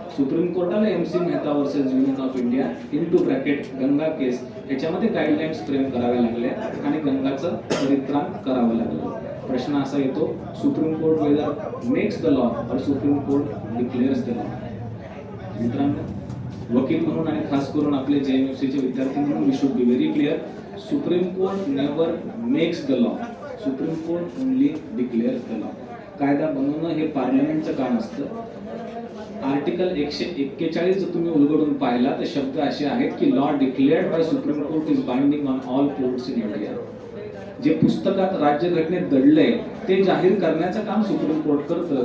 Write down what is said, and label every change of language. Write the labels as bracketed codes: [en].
[mr] Supreme कोर्टाला MC Mehta versus union of India into bracket Ganga केस याच्यामध्ये guidelines frame कराव्या लागल्या आणि गंगाचं परित्राण करावं लागलं. प्रश्न असा येतो, [en] Supreme court whether makes the law और supreme court declares the law. [mr] मित्रांनो, वकील म्हणून आणि खास करून आपले JMFC चे विद्यार्थी म्हणून [en] We should be very clear. Supreme court never makes the law, supreme court only declares the law. [mr] कायदा बनवणं हे पार्लमेंटचं काम असतं. आर्टिकल 141 जर तुम्ही उलगडून पाहिला तर शब्द असे आहेत की [en] Law declared by supreme court is binding on all courts in India. [mr] जे पुस्तकात राज्यघटनेत दडलंय ते जाहीर करण्याचं काम सुप्रीम कोर्ट करतं.